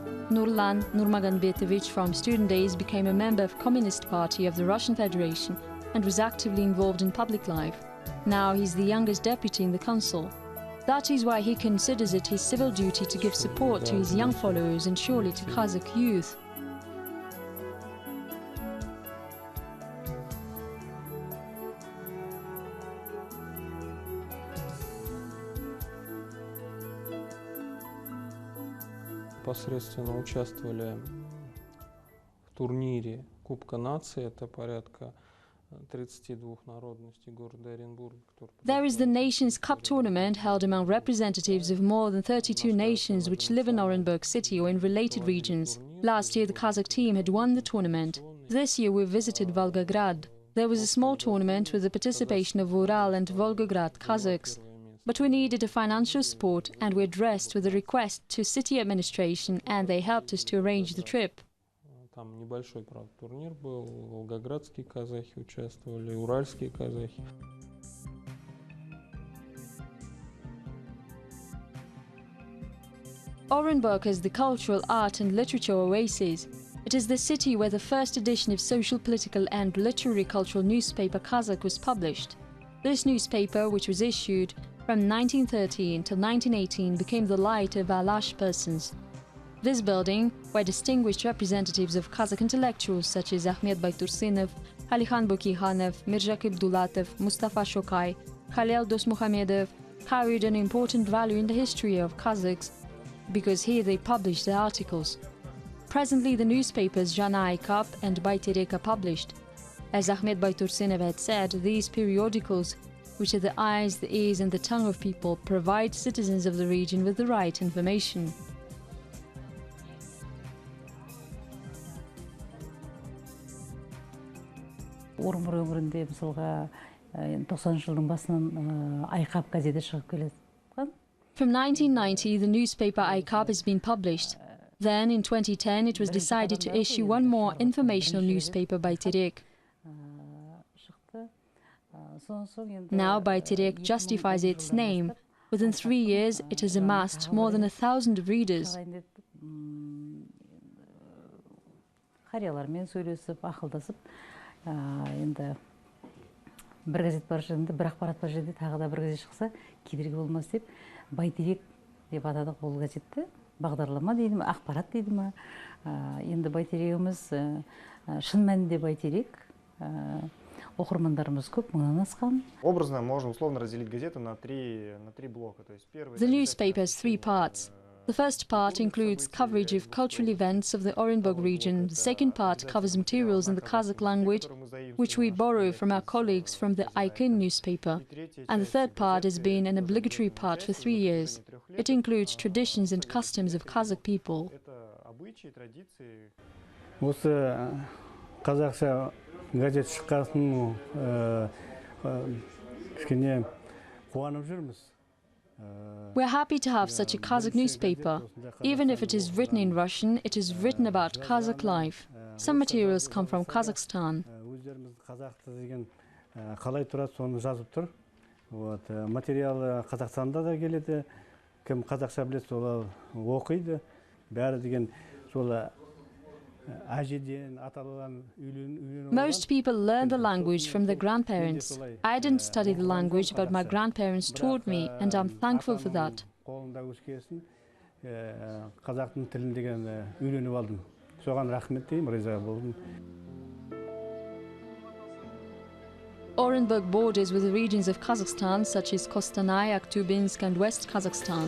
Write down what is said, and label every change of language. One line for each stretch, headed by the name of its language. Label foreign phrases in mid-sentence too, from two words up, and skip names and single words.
English: Nurlan Nurmaganbetovich from student days became a member of Communist Party of the Russian Federation and was actively involved in public life. Now he is the youngest deputy in the council. That is why he considers it his civil duty to give support to his young followers and surely to Kazakh youth.
Russian: Непосредственно участвовали в турнире Кубка нации, это порядка 32 народностей города Оренбург.
English: There is the Nations Cup tournament held among representatives of more than 32 nations which live in Orynbor city or in related regions. Last year the Kazakh team had won the tournament. This year we visited Volgograd. There was a small tournament with the participation of Ural and Volgograd Kazakhs. But we needed a financial support and we addressed with a request to city administration and they helped us to arrange the trip.
Russian: Там небольшой, правда, турнир был, волгоградские казахи участвовали, уральские казахи.
English: Orynbor is the cultural, art and literature oasis. It is the city where the first edition of social, political and literary cultural newspaper Kazakh was published. This newspaper, which was issued from 1913 until 1918, became the light of Alash persons. This building, where distinguished representatives of Kazakh intellectuals such as Ahmed Baytursinov, Alikhan Bukikhanov, Mirzak Abdulatov, Mustafa Shokai, Khalil Dosmuhamedov, carried an important value in the history of Kazakhs because here they published their articles. Presently the newspapers Zhana Aikap and Bayterek are published. As Ahmed Baytursinov had said, these periodicals, which are the eyes, the ears and the tongue of people, provide citizens of the region with the right information.
Kazakh: Орынбор өңірінде мысалға 90 жылдың басынан Айқап газеті шығып келе жатқан.
English: From 1990, the newspaper Айқап has been published. Then, in 2010, it was decided to issue one more informational newspaper by Terek. Now, Bayterek justifies its name. Within 3 years, it has amassed more than 1,000 readers.
Kazakh: Қариялармен сөйлесіп, ақылдасып, енді бір газет бар жерінде, бір ақпарат бар жерде тағы да бір газет шықса, кедергі болмас деп, Байтерек деп атадық бұл газетті. Бағдарлама дейді ме, ақпарат дейді ме. Енді Байтерегіміз шын мәнінде Байтерек. Оқырмандарымыз көп, мыңнан асқан.
Russian: Образно можно условно разделить газету на три блока.
English: The newspaper has 3 parts. The first part includes coverage of cultural events of the Orynbor region. The second part covers materials in the Kazakh language, which we borrow from our colleagues from the Ағайын newspaper. And the third part has been an obligatory part for 3 years. It includes traditions and customs of Kazakh people.
Kazakh: Осы қазақша газет шыққасын кішкене қуанып жүрміз.
English: We're happy to have such a Kazakh newspaper. Even if it is written in Russian, it is written about Kazakh life. Some materials come from Kazakhstan.
Kazakh: Өздеріміз қазақты деген қалай тұрады, соны жазып тұр. Материал Қазақстанда да келеді. Кім қазақша біледі, солар оқиды. Бәрі деген солар
English: Most people learn the language from their grandparents. I didn't study the language, but my grandparents taught me, and I'm thankful for that. Orynbor borders with the regions of Kazakhstan such as Kostanay, Akhtubinsk and West Kazakhstan.